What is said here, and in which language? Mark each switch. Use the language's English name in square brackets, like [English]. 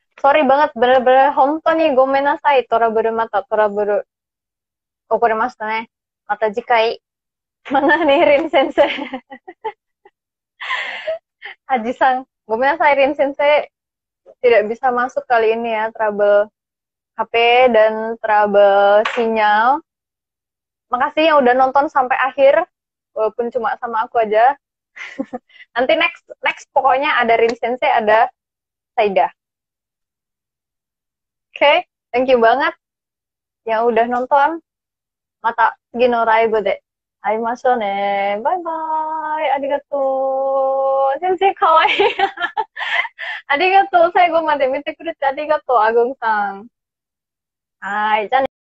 [Indonesian] Sorry banget, bener-bener [Japanese] hontouにごめんなさい。トラブルまたトラブル起こりましたね。また次回。 [Indonesian] Mana nih Rin Sensei? [Japanese] Haji-san, gomenasai Rin Sensei. [Indonesian] Tidak bisa masuk kali ini ya, trouble HP dan trouble sinyal. Makasih yang udah nonton sampai akhir, walaupun cuma sama aku aja. Nanti next pokoknya ada Rin Sensei, ada Saida. Oke, [English] thank you [Indonesian] banget yang udah nonton. [Japanese] Mata次のライブで会いましょうね。バイバイ。ありがとう。先生かわいい。ありがとう。最後まで見てくれてありがとう、あぐんさん。はい。じゃあね。